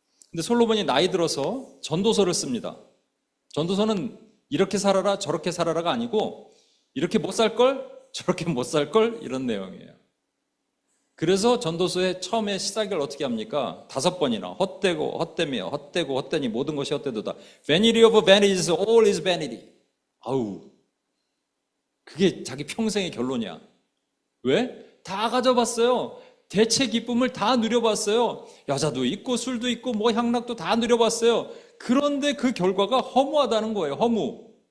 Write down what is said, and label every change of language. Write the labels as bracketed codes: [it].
[ko] 근데 솔로몬이 나이 들어서 전도서를 씁니다. 전도서는 이렇게 살아라 저렇게 살아라가 아니고 이렇게 못 살 걸 저렇게 못 살 걸 이런 내용이에요. 그래서 전도서의 처음에 시작을 어떻게 합니까? 5번이나 헛되고 헛되며 헛되고 헛되니 모든 것이 헛되도다. [en] Vanity of vanities, all is vanity. [ko] 아우, 그게 자기 평생의 결론이야. 왜? 다 가져봤어요. 대체 기쁨을 다 누려봤어요. 여자도 있고 술도 있고 뭐 향락도 다 누려봤어요. 그런데 그 결과가 허무하다는 거예요. 허무.